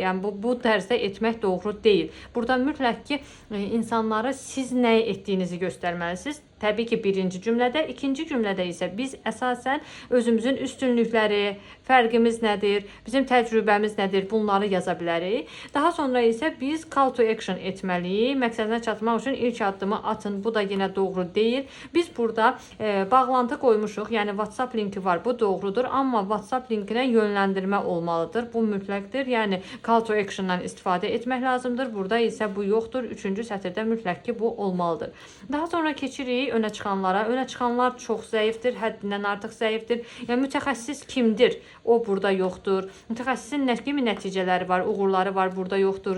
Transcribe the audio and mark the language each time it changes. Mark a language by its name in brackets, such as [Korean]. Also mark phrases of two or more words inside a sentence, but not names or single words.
[Azerbaijani] Yəni, bu tərzdə etmək doğru deyil. Burada mütləq ki, insanlara siz nə etdiyinizi göstərməlisiniz. Təbii ki, birinci cümlədə, ikinci cümlədə isə biz əsasən özümüzün üstünlükləri, fərqimiz nədir, bizim təcrübəmiz nədir, bunları yaza bilərik. Daha sonra isə biz [English] call to action [Azerbaijani] etməliyik. Məqsədinə çatmaq üçün ilk addımı atın. Bu da yenə doğru deyil. Biz burada bağlantı qoymuşuq, yəni WhatsApp linki var, bu doğrudur. Amma WhatsApp linkinə yönləndirmə olmalıdır. Bu mütləqdir. Yəni, [English] call to actiondan [Azerbaijani] istifadə etmək lazımdır. Burada isə bu yoxdur. Üçüncü sətirdə mütləq ki, bu olmalıdır. Daha sonra keçirik önə çıxanlara. Önə çıxanlar çox zəifdir, həddindən artıq zəifdir. Yəni, mütəxəssis kimdir? O burada yoxdur. Mütəxəssisin nə kimi nəticələri var, uğurları var, burada yoxdur.